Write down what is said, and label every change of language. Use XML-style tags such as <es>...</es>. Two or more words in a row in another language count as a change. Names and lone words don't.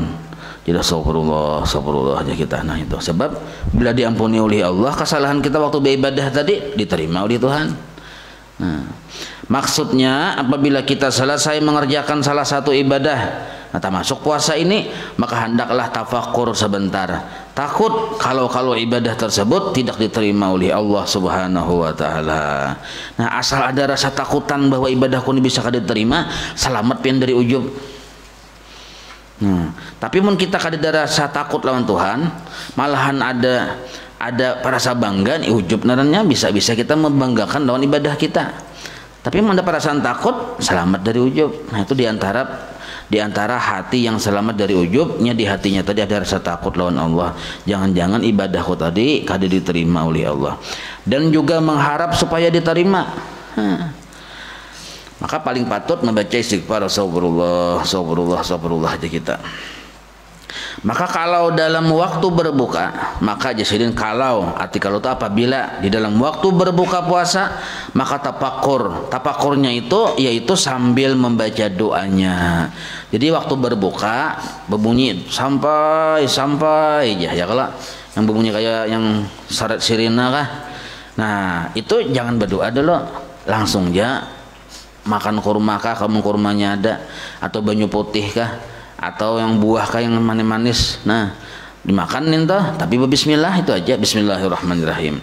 <id>Jadi astagfirullah aja kita. Nah itu sebab bila diampuni oleh Allah kesalahan kita waktu beribadah tadi diterima oleh Tuhan. Nah, maksudnya apabila kita selesai mengerjakan salah satu ibadah, nah termasuk puasa ini, maka hendaklah tafakur sebentar, takut kalau ibadah tersebut tidak diterima oleh Allah</id> <ar>Subhanahu wa taala.</ar> <id>Nah, asal ada rasa takutan bahwa ibadahku ini bisa diterima, selamat pian dari ujub.</id> <bjn>Tapi mun kita kada rasa takut lawan Tuhan, malahan ada rasa bangga nih ujub narannya bisa kita membanggakan lawan ibadah kita.</bjn> <id>Tapi memang ada perasaan takut, selamat dari ujub. Nah itu diantara hati yang selamat dari ujubnya, di hatinya tadi ada rasa takut lawan Allah. Jangan-jangan ibadahku tadi kada diterima oleh Allah. Dan juga mengharap supaya diterima. Maka paling patut membaca istighfar, astagfirullah aja kita. Maka kalau dalam waktu berbuka, maka jasidin kalau itu apabila di dalam waktu berbuka puasa, maka tapakurnya itu yaitu sambil membaca doanya. Jadi waktu berbuka berbunyi sampai aja ya, kalau yang berbunyi kayak yang syarat sirina kah. Nah itu jangan berdoa dulu, langsung aja makan kurma kah, kamu kurmanya ada, atau banyu putih kah, atau yang buah kah yang manis. Nah dimakanin toh, tapi bismillah itu aja, bismillahirrahmanirrahim.</id>